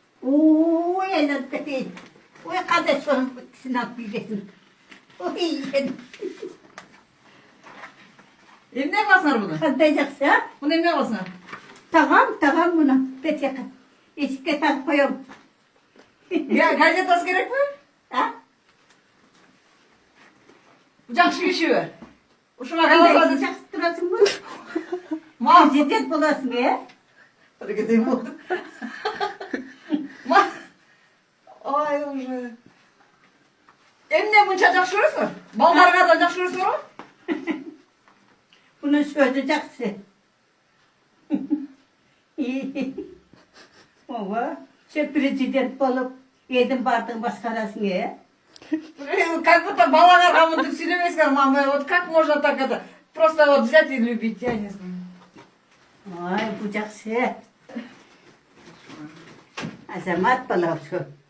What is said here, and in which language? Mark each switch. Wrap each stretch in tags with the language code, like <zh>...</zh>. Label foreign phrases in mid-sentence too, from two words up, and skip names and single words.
<kk>Ой, айланып кетейін. Ой, қандай соның кісін алып келесің. Ой,</kk> <ky>Эмне кыласыңар буну?</ky> <kk>қандай жақсы, а?</kk> <ky>Буну эмне кыласыңар?</ky> <kk>Тағам мұны. Бетеқі. Есікке тағып қоям.</kk> <ky>Газетасы керекпи? А? Жакшы кишиби? Ушуга</ky> <kk>Қандай</kk> <ky>каласаңыз</ky> <kk>жақсы тұрасың бұл?</kk> <ky>мал</ky> <kk>Президент боласың, е? Біргедей болды. Ай, уже.</kk> <ky>Эмне мынча жакшы көрөсүңөр? Балдарыңардан жакшы көрөсүңөр го?</ky> <kk>Бұның сөзі жақсы. Ова, сен президент болып, елдің бардың басқарасың, е?</kk> <ru>Как будто</ru> <ky>балаңарга мынтип сүйлөбөйсүңөр, мама.</ky> <ru>Вот как можно так это? Просто вот взять и любить, я не знаю.</ru> <kk>Ой, бұл жақсы. Азамат бала осы.</kk>